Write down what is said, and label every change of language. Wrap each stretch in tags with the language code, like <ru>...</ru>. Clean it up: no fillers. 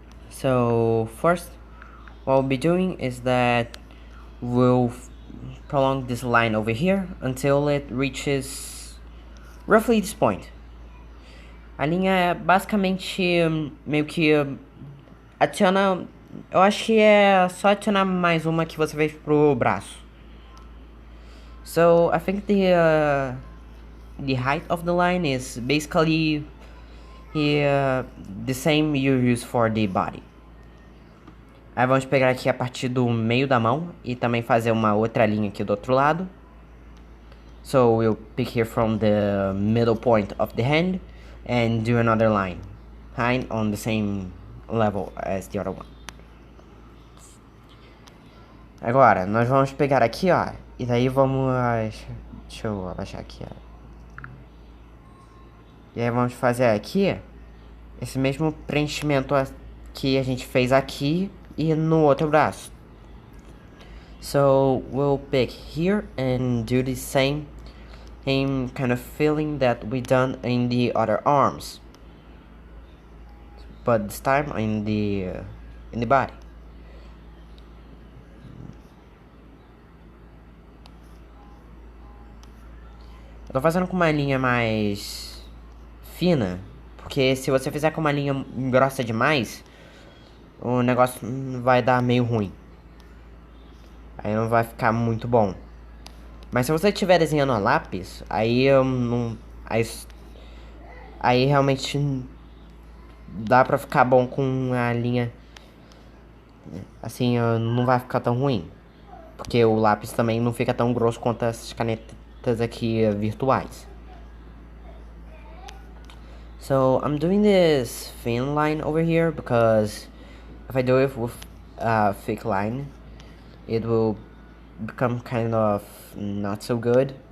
<en>So first, what we'll be doing is that we'll prolong this line over here until it reaches roughly this point.</en> <pt>A linha é basicamente meio que adiciona. Eu acho que é só adicionar mais uma que você fez pro braço.</pt> <en>So I think the height of the line is basically the same you use for the body.</en> <pt>Aí vamos pegar aqui a partir do meio da mão e também fazer uma outra linha aqui do outro lado.</pt> <en>So we'll pick here from the middle point of the hand and do another line on the same level as the other one.</en> <pt>Agora, nós vamos pegar aqui, ó, e daí vamos... Deixa eu abaixar aqui, ó. E aí vamos fazer aqui esse mesmo preenchimento que a gente fez aqui e no outro braço.</pt> <en>So, we'll pick here and do the same kind of feeling that we done in the other arms. But this time in the body.</en> <pt>Eu tô fazendo com uma linha mais fina, Porque se você fizer com uma linha grossa demais, o negócio vai dar meio ruim. Aí não vai ficar muito bom. Mas se você estiver desenhando a lápis, aí eu não. Aí realmente dá pra ficar bom com a linha. Assim, não vai ficar tão ruim. Porque o lápis também não fica tão grosso quanto as canetas aqui virtuais.</pt> <en>So I'm doing this thin line over here because if I do it with a thick line, it will become kind of not so good.</en>